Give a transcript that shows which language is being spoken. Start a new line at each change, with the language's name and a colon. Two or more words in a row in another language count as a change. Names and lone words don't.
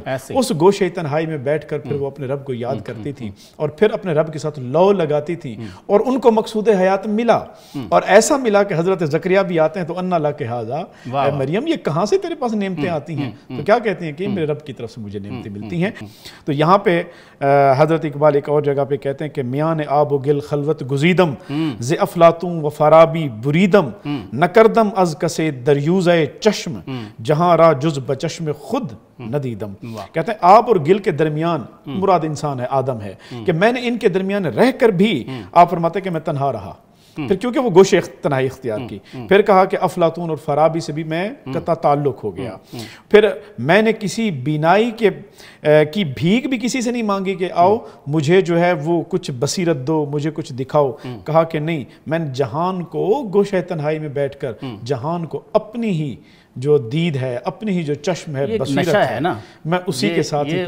Urdu: اس گوشہ تنہائی میں بیٹھ کر پھر وہ اپنے رب کو یاد کرتی تھی اور پھر اپنے رب کے ساتھ لو لگاتی تھی، اور ان کو مقصود حیات ملا، اور ایسا ملا کہ حضرت زکریا بھی آتے ہیں تو
Arabic: اَنَّ لَكَ هَذَا،
Urdu: اے مریم یہ کہاں سے تیرے پاس نعمتیں آتی ہیں؟ تو کیا کہتے ہیں کہ میرے رب کی طرف سے مجھے نعمتیں ملتی ہیں۔ تو یہاں پہ حضرت اقبال ایک اور جگہ پہ کہتے ہیں کہ
Persian: میان آب و گل خلوت گزیدم ز افلاطون و فارابی بریدم نکردم از کسے دریوزہ چشم جہاں را جز بچشم خود ندیدم۔
Urdu: کہتے ہیں آب اور گل کے درمیان، مراد انسان ہے، آدم ہے، کہ میں نے ان کے درمیان رہ کر بھی، آپ فرماتے ہیں کہ میں تنہا رہا، پھر کیونکہ وہ گوشے تنہائی اختیار کی، پھر کہا کہ افلاطون اور فارابی سے بھی میں قطع تعلق ہو گیا، پھر میں نے کسی بینائی کی بھیک بھی کسی سے نہیں مانگی کہ آؤ مجھے جو ہے وہ کچھ بصیرت دو، مجھے کچھ دکھاؤ، کہا کہ نہیں، میں نے جہان کو گوشہ تنہائی میں بیٹھ کر جہان کو اپنی ہی جو دید ہے، اپنی ہی جو چشم ہے، بصیرت ہے نا، میں اسی کے ساتھ ہی